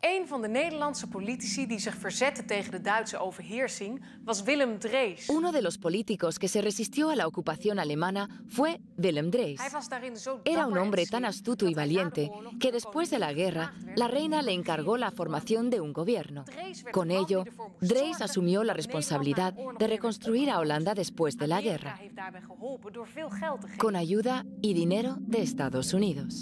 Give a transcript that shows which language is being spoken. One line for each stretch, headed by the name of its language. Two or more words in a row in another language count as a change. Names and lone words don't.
Dutch: van de Nederlandse politici die zich verzetten tegen de Duitse overheersing was Willem Drees.
Spanish: Uno de los políticos que se resistió a la ocupación alemana fue Willem Drees. Era un hombre tan astuto y valiente que después de la guerra, la reina le encargó la formación de un gobierno. Con ello, Drees asumió la responsabilidad de reconstruir a Holanda después de la guerra, con ayuda y dinero de Estados Unidos.